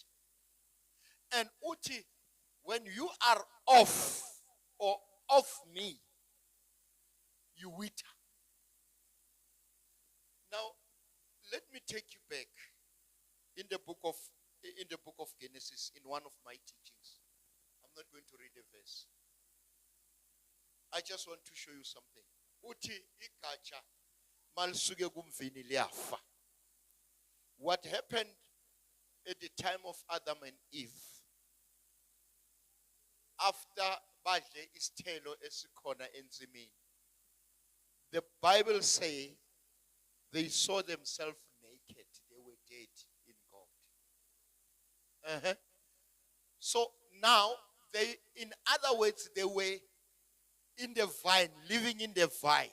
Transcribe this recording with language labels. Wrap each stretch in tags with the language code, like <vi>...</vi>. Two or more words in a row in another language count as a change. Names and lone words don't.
<en>And uti, when you are off or off me, you wither. Now, let me take you back in the book of Genesis, in one of my teachings. I'm not going to read a verse. I just want to show you something.</en> <zu>Uti ikacha malisuke kumvini liyafa.</zu> <en>What happened at the time of Adam and Eve, after</en> <zu>badle isithelo esikhona enzimini,</zu> <en>the Bible say they saw themselves naked. They were dead in God. So now, in other words, they were in the vine, living in the vine.</en>